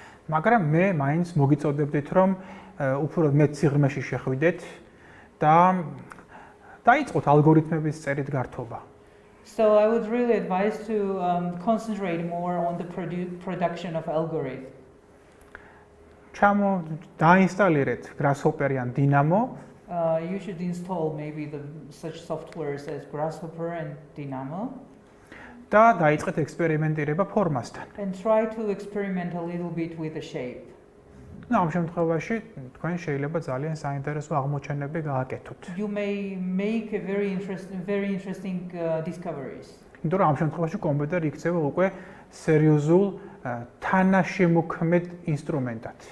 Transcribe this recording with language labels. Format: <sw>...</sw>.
<ka>მაგრამ მე მაინც მოგიწოდებდით რომ უფრო მეტ სიღრმეში შეხვიდეთ და დაიწყოთ ალგორითმების წერით გართობა.</ka> <en>So I would really advise to concentrate more on the production of algorithm.</en> <ka>დაინსტალირეთ Grasshopper ან Dynamo.</ka> <en>You should install maybe such softwares as Grasshopper and Dynamo.</en> <ka>და დაიწყეთ ექსპერიმენტირება ფორმასთან.</ka> <en>And try to experiment a little bit with the shape.</en> <ka>ამ შემთხვევაში თქვენ შეიძლება ძალიან საინტერესო აღმოჩენები გააკეთოთ.</ka> <en>You may make a very interesting discoveries.</en> <ka>იმიტომ რომ ამ შემთხვევაში კომპიუტერი იქცევა უკვე სერიოზულ თანაშემოქმედ ინსტრუმენტად.</ka>